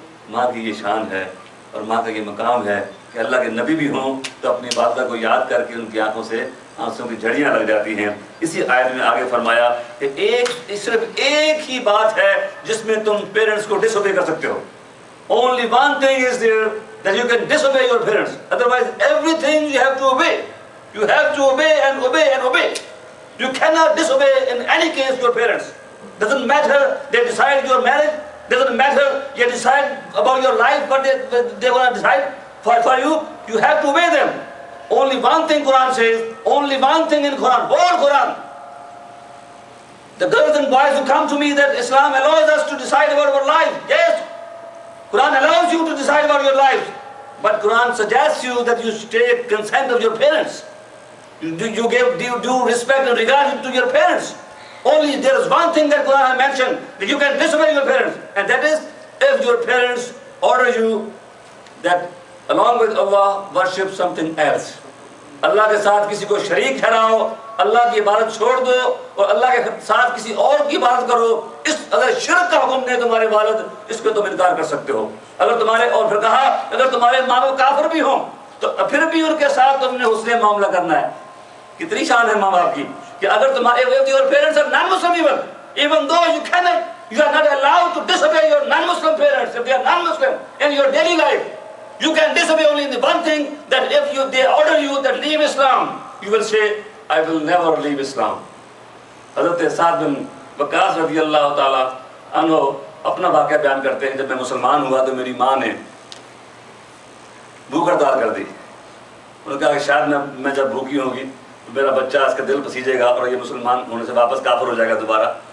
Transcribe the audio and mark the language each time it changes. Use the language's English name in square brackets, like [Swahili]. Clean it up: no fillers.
[Urdu] ماں کی یہ شان ہے اور ماں کا یہ مقام ہے کہ اللہ کے نبی بھی ہوں تو اپنی والدہ کو یاد کر کے ان کی آنکھوں سے آنسوں کی جھڑیاں لگ جاتی ہیں۔ اسی آیت میں آگے فرمایا کہ صرف ایک ہی بات ہے جس میں تم پیرنٹس کو ڈس اوبے کر سکتے ہو۔ [English] Only one thing is there that you can disobey your parents. Otherwise everything you have to obey. You have to obey and obey and obey. You cannot disobey in any case your parents. Doesn't matter they decide your marriage, doesn't matter they decide about your life, but they want to decide. For you, you have to obey them. Only one thing Quran says, only one thing in Quran, whole Quran. The girls and boys who come to me that Islam allows us to decide about our life. Yes, Quran allows you to decide about your life. But Quran suggests you that you take consent of your parents. You give due respect and regard to your parents. Only there is one thing that Quran has mentioned, that you can disobey your parents. And that is, if your parents order you that along with Allah worship something else. [Urdu] اللہ کے ساتھ کسی کو شریک ٹھہراؤ, اللہ کی عبادت چھوڑ دو اور اللہ کے ساتھ کسی اور کی عبادت کرو. اس اگر شرک کا حکم دے تمہارے والد, اس کو تم انکار کر سکتے ہو. اگر تمہارے, اور پھر کہا اگر تمہارے ماں باپ کافر بھی ہوں تو پھر بھی ان کے ساتھ تم نے حسن معاملہ کرنا ہے. کتنی شان ہے ماں باپ کی کہ اگر تمہارے [English] your parents are non-Muslim, even though you are not allowed to disobey your non-Muslim parents if they are non-Muslim in your daily life. You can disobey only in the one thing, that if they order you that leave Islam, you will say, I will never leave Islam. [Urdu] حضرت سعد بن وقاص رضی اللہ تعالیٰ عنہ اپنا واقعہ بیان کرتے ہیں, جب میں مسلمان ہوا تو میری ماں نے بھوک ہڑتال کر دی. انہوں نے کہا کہ شاید میں جب بھوکی ہوگی تو میرا بچہ اس کا دل پسیجے گا اور یہ مسلمان ہونے سے واپس کافر ہو جائے گا دوبارہ.